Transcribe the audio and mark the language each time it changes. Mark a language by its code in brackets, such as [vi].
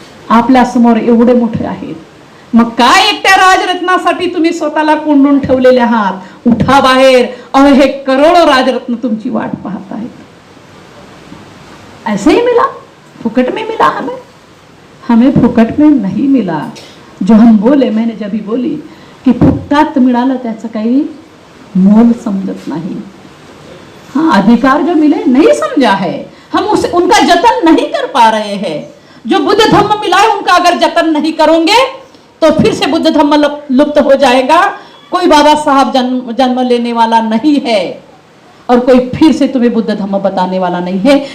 [mr] आपल्या समोर एवढे मोठे आहेत, मग काय एकट्या राजरत्नासाठी तुम्ही स्वतःला कोंडून ठेवलेले आहात, उठा बाहेर, और हे करोड़ों राजरत्न तुमची वाट पाहत आहेत। [hi] ऐसे ही मिला, फुकट में मिला हमें, हमें फुकट में नहीं मिला। जो हम बोले, मैंने जब भी बोली की [mr] फुकटात मिळालं त्याचं काही मोल समजत नाही। [hi] हाँ, अधिकार जो मिले नहीं समझा है, हम उसे उनका जतन नहीं कर पा रहे हैं। जो बुद्ध धम्म मिला है उनका अगर जतन नहीं करोगे तो फिर से बुद्ध धम्म लुप्त हो जाएगा। कोई बाबा साहब जन्म लेने वाला नहीं है और कोई फिर से तुम्हें बुद्ध धम्म बताने वाला नहीं है।